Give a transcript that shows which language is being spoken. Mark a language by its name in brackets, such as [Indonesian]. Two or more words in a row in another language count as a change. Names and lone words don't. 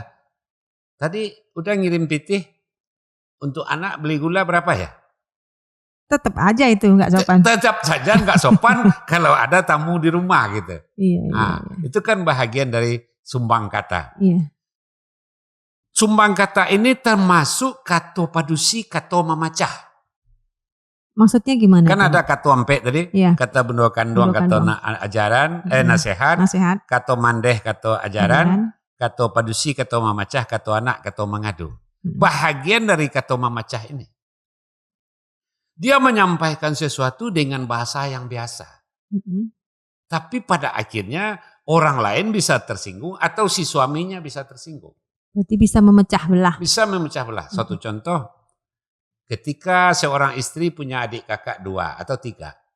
[Indonesian] Tadi udah ngirim pitih untuk anak beli gula berapa ya? Tetap aja itu nggak sopan. Tetap saja nggak sopan kalau ada tamu di rumah gitu. Iya. Itu kan bahagian dari sumbang kata. Iya. [Minangkabau] Sumbang kata ini termasuk kato padusi, kato memacah. [Indonesian] Maksudnya gimana? Kan ada [Minangkabau] kato ampe [Indonesian] tadi, kata [Minangkabau] bendo kanduang, kato ajaran, nasihat, kato mandeh, kato ajaran, kato padusi, kato memacah, kato anak, kato mengadu. [Indonesian] Bahagian dari [Minangkabau] kato memacah [Indonesian] ini. Dia menyampaikan sesuatu dengan bahasa yang biasa. Tapi pada akhirnya orang lain bisa tersinggung atau si suaminya bisa tersinggung. Berarti bisa memecah belah. Bisa memecah belah. Suatu contoh. Ketika seorang istri punya adik kakak 2 atau 3.